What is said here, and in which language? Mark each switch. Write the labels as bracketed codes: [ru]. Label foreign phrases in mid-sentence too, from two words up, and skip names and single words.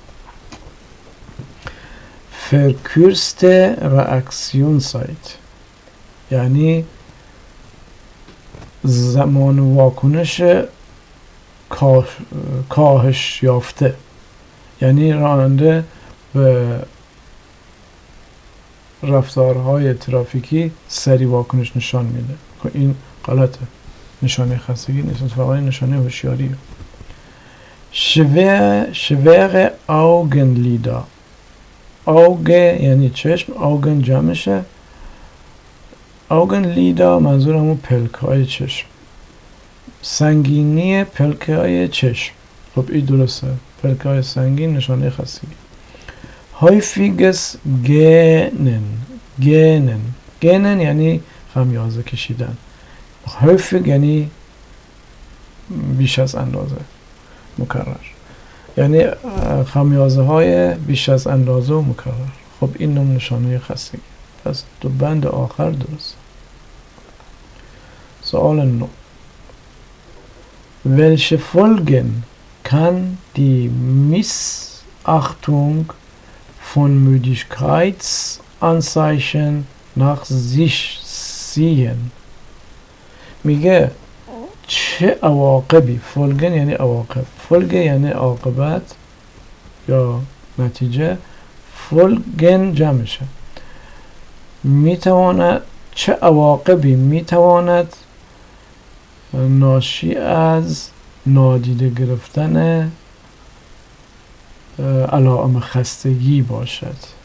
[de] Verkürzte Reaktionszeit [fa] یعنی زمان واکنش کاهش یافته، یعنی راننده به رفتارهای ترافیکی سریع واکنش نشان میده. این غلطه، نشانه خستگی نیست، فقط نشانه هوشیاریه. [de] schwere Augenlider. [fa] Auge یعنی چشم، Augen جمعشه. Augenlider منظور همون پلک های چشم، سنگینی پلک های چشم. خب این درسته، پلک های سنگین نشانه خستگی. [de] häufiges Gähnen [fa] یعنی خمیازه کشیدن. häufig یعنی بیش از اندازه، مکرر، یعنی خمیازه های بیش از اندازه و مکرر. خب این نوع نشانه خستگی. پس دو بند آخر درست. سوال 9. [de] Welche Folgen kann die Missachtung von Müdigkeitsanzeichen nach sich ziehen؟ [fa] میگه چه عواقبی، فولگن یعنی عواقب، فولگ یعنی عاقبت یا نتیجه، فولگن جمعشه. میتواند، چه عواقبی میتواند ناشی از نادیده گرفتن علائم خستگی باشد.